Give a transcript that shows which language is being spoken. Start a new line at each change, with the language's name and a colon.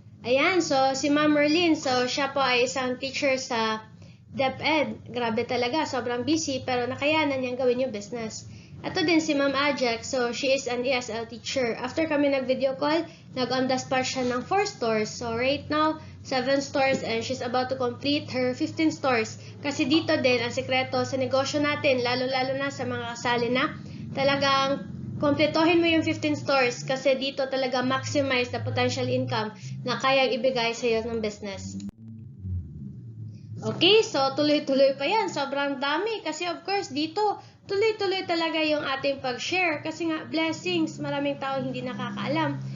Filipino: Ayan, so si Ma'am Merlin, so siya po ay isang teacher sa DepEd. Grabe talaga, sobrang busy, pero nakayanan niyang gawin yung business. Ito din si Ma'am Ajax, so
English: she is an ESL teacher.
Filipino: After kami nag-video call, nag-on the spot siya ng 4 stores.
English: So right now, 7 stores and she's about to complete her 15 stores.
Filipino: Kasi dito din, ang sekreto sa negosyo natin, lalo-lalo na sa mga kasali na, talagang kompletohin mo yung 15 stores kasi dito talaga
English: maximize the potential income
Filipino: na kayang ibigay sa iyo ng business. Okay, so tuloy-tuloy pa yan. Sobrang dami kasi of course dito tuloy-tuloy talaga yung ating pag-share kasi nga blessings, maraming tao hindi nakakaalam.